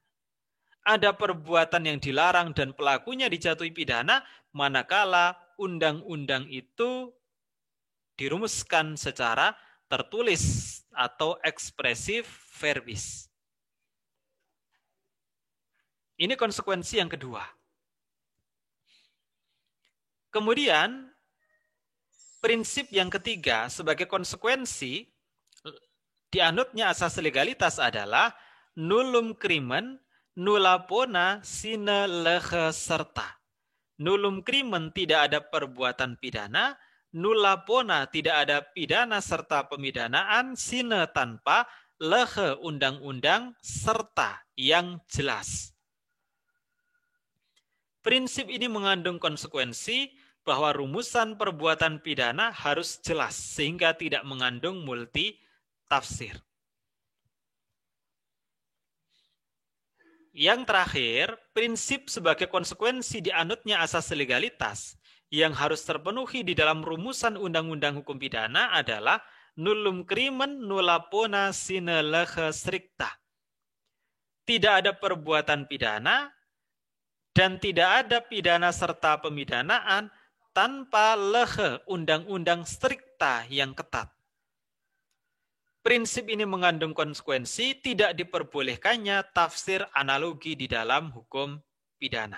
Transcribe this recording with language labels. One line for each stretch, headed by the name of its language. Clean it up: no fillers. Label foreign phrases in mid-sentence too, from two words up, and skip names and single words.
Indonesian: Ada perbuatan yang dilarang dan pelakunya dijatuhi pidana manakala undang-undang itu dirumuskan secara tertulis atau
Latin: ekspresif verbis.
Indonesian: Ini konsekuensi yang kedua. Kemudian, prinsip yang ketiga sebagai konsekuensi dianutnya asas legalitas adalah
Latin: nullum crimen nulla pona sine lege serta. Nullum crimen
Indonesian: tidak ada perbuatan pidana,
Latin: nulla pona
Indonesian: tidak ada pidana serta pemidanaan sine tanpa lege undang-undang serta yang jelas. Prinsip ini mengandung konsekuensi bahwa rumusan perbuatan pidana harus jelas sehingga tidak mengandung multi tafsir. Yang terakhir, prinsip sebagai konsekuensi dianutnya asas legalitas yang harus terpenuhi di dalam rumusan undang-undang hukum pidana adalah
Latin: nullum crimen nulla pona sine lege stricta.
Indonesian: Tidak ada perbuatan pidana dan tidak ada pidana serta pemidanaan tanpa lege undang-undang stricta yang ketat. Prinsip ini mengandung konsekuensi tidak diperbolehkannya tafsir analogi di dalam hukum pidana.